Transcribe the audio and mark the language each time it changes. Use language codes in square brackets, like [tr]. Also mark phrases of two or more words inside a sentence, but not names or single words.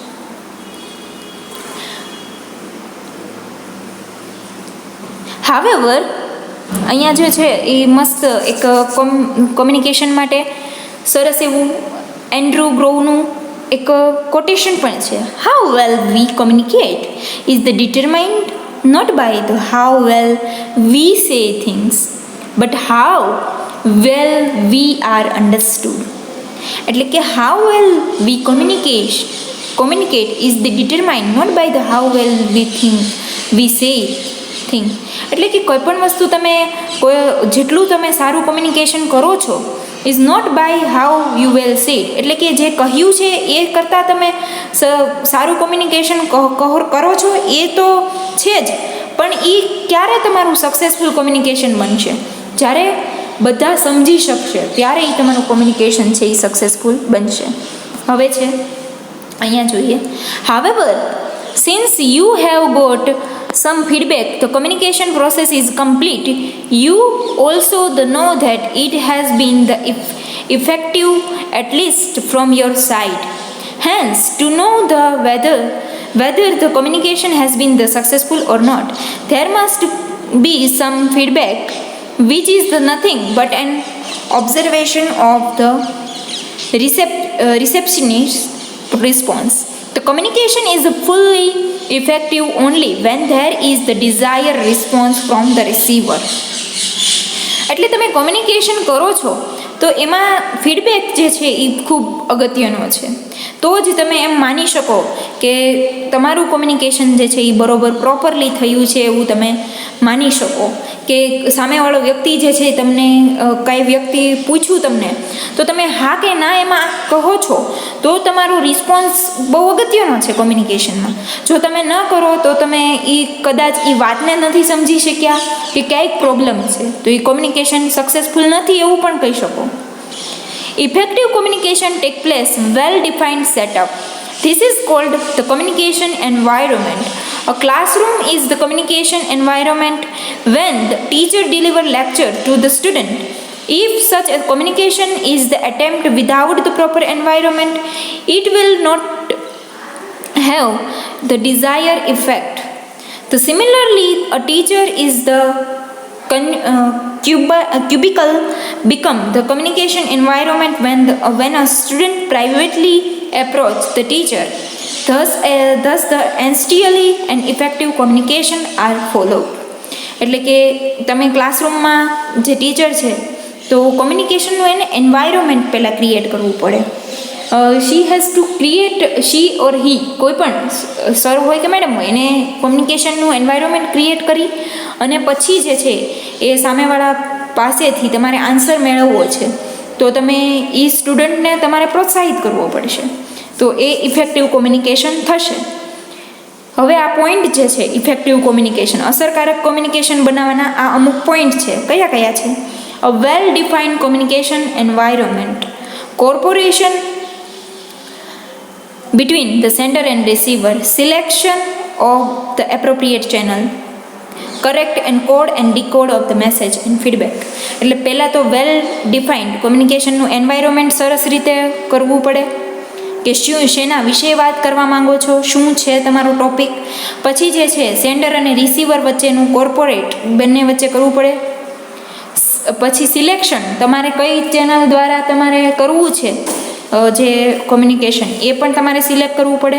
[gu] હાવેવર અહીંયા જે છે એ મસ્ત એક કોમ્યુનિકેશન માટે સરસ એવું એન્ડ્રુ ગ્રોવનું એક કોટેશન પણ છે. [en] how well we communicate is the determined not by the how well we say things but how well we are understood. [gu] એટલે કે [en] how well we communicate is the determined not by the how well we say thing. [gu] એટલે કે કોઈ પણ વસ્તુ તમે જેટલું તમે સારું કોમ્યુનિકેશન કરો છો [en] is not by how you well said, [gu] એટલે કે જે કહ્યું છે એ કરતાં તમે સારું કોમ્યુનિકેશન કરો છો એ તો છે જ, પણ એ ક્યારે તમારું સક્સેસફુલ કોમ્યુનિકેશન બનશે? જ્યારે બધા સમજી શકશે ત્યારે એ તમારું કોમ્યુનિકેશન છે એ સક્સેસફુલ બનશે. હવે છે અહીંયા જોઈએ. [en] However, since you have got some feedback, the communication process is complete. You also know that it has been effective at least from your side. Hence, to know whether whether the communication has been the successful or not. There must be some feedback, which is the nothing but an observation of the receptionist's response. The communication is fully effective only when there is the desired response from the receiver. [gu] એટલે તમે કોમ્યુનિકેશન કરો છો તો એમાં ફીડબેક જે છે એ ખૂબ અગત્યનો છે. તો જ તમે એમ માની શકો કે તમારું કોમ્યુનિકેશન જે છે એ બરોબર પ્રોપરલી થયું છે એવું તમે માની શકો. કે સામેવાળો વ્યક્તિ જે છે તમને કાંઈ વ્યક્તિ પૂછ્યું તમને તો તમે હા કે ના એમાં કહો છો તો તમારો રિસ્પોન્સ બહુ અગત્યનો છે કોમ્યુનિકેશનમાં. જો તમે ન કરો તો તમે કદાચ એ વાતને નથી સમજી શક્યા કે ક્યાંક પ્રોબ્લેમ છે તો એ કોમ્યુનિકેશન સક્સેસફુલ નથી એવું પણ કહી શકો. [en] Effective communication takes place well-defined setup. This is called the communication environment. A classroom is the communication environment when the teacher delivers lecture to the student. If such a communication is the attempt without the proper environment, it will not have the desired effect. So similarly, a teacher is the cubicle become the communication environment when a student privately approach the teacher. Thus the essentially and effective communication are followed. [gu] એટલે કે તમે ક્લાસરૂમમાં જે ટીચર છે તો કોમ્યુનિકેશનનું એને એન્વાયરમેન્ટ પહેલાં ક્રિએટ કરવું પડે. [en] she has to create she or he [gu] કોઈ પણ સર હોય કે મેડમ હોય એને કોમ્યુનિકેશનનું એન્વાયરમેન્ટ ક્રિએટ કરી અને પછી જે છે એ સામેવાળા પાસેથી તમારે આન્સર મેળવવો છે તો તમે એ સ્ટુડન્ટને તમારે પ્રોત્સાહિત કરવો પડશે તો એ [en] effective communication [gu] થશે. હવે આ પોઈન્ટ જે છે [en] effective communication [gu] અસરકારક કોમ્યુનિકેશન બનાવવાના આ અમુક પોઈન્ટ છે. કયા કયા છે? [en] a well defined communication environment, corporation between the sender and receiver, selection of the appropriate channel, correct encode and decode of the message and feedback. [gu] એટલે પહેલાં તો [en] well defined [gu] કોમ્યુનિકેશનનું એન્વાયરમેન્ટ સરસ રીતે કરવું પડે કે શેના વિશે વાત કરવા માંગો છો, શું છે તમારો ટોપિક. પછી જે છે સેન્ડર અને રિસીવર વચ્ચેનું કોર્પોરેટ બંને વચ્ચે કરવું પડે. પછી સિલેક્શન તમારે કઈ ચેનલ દ્વારા તમારે કરવું છે જે કોમ્યુનિકેશન એ પણ તમારે સિલેક્ટ કરવું પડે.